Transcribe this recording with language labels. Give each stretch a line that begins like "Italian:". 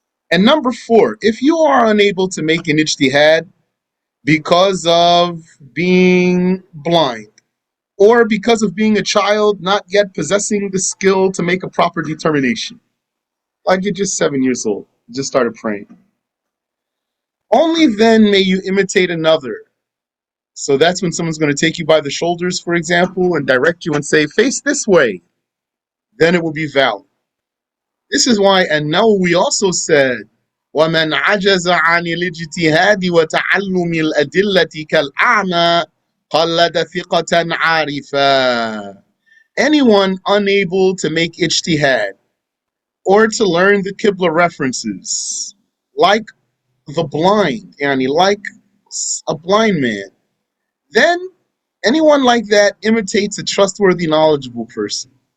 English: And number 4, if you are unable to make an ijtihad because of being blind, or because of being a child not yet possessing the skill to make a proper determination, like you're just 7 years old, just started praying, only then may you imitate another. So that's when someone's going to take you by the shoulders, for example, and direct you and say, face this way. Then it will be valid. This is why, and now we also said,
Arabic: وَمَنْ عَجَزَ عَنِ الْاجْتِهَادِ وَتَعَلُّمِ الْأَدِلَّةِ كَالْأَعْمَى قَلَّدَ ثِقَةً عَارِفًا.
English: Anyone unable to make ijtihad or to learn the Qibla references, like the blind, yani like a blind man, then anyone like that imitates a trustworthy, knowledgeable person.